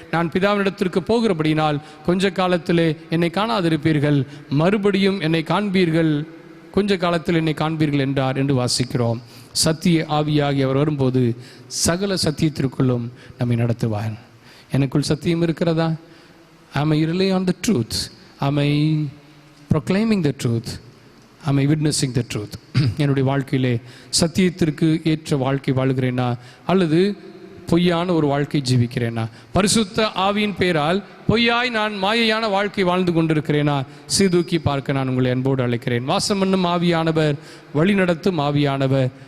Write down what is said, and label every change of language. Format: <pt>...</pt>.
<ta>நான் பிதாவினிடத்திற்கு போகிறபடினால் கொஞ்ச காலத்திலே என்னை காணாதிருப்பீர்கள், மறுபடியும் என்னை காண்பீர்கள், கொஞ்ச காலத்தில் என்னை காண்பீர்கள் என்றார் என்று வாசிக்கிறோம். சத்திய ஆவியாகி அவர் வரும்போது சகல சத்தியத்திற்குள்ளும் நம்மை நடத்துவார். எனக்குள் சத்தியம் இருக்கிறதா?</ta> <en>Am I relying on the truth? Am I proclaiming the truth? Am I witnessing the truth?</en> <ta>என்னுடைய வாழ்க்கையிலே சத்தியத்திற்கு ஏற்ற வாழ்க்கை வாழ்கிறேனா அல்லது பொய்யான ஒரு வாழ்க்கை ஜீவிக்கிறேனா? பரிசுத்த ஆவியின் பேரால் பொய்யாய் நான் மாயையான வாழ்க்கை வாழ்ந்து கொண்டிருக்கிறேனா? சீதூக்கி பார்க்க நான் உங்களை அன்போடு அழைக்கிறேன். வாசம் பண்ணும் ஆவியானவர், வழி நடத்தும் ஆவியானவர்.</ta>